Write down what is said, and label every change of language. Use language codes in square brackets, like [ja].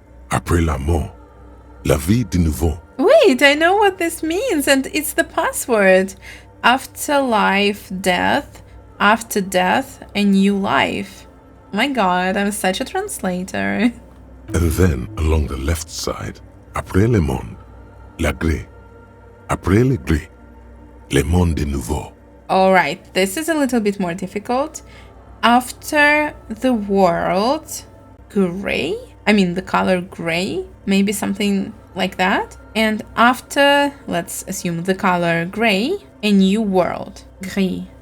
[fr] Après la mort, la vie de nouveau. [en] Wait, I know what this means, and it's the password. After life, death. After death, a new life. My god, I'm such a translator. And then, along the left side, [fr] Après le monde, la gré. Après le gré, le monde de nouveau. [en] Alright, this is a little bit more difficult. After the world, gray? I mean, the color gray? Maybe something like that. And after, let's assume the color gray, a new world. Gris.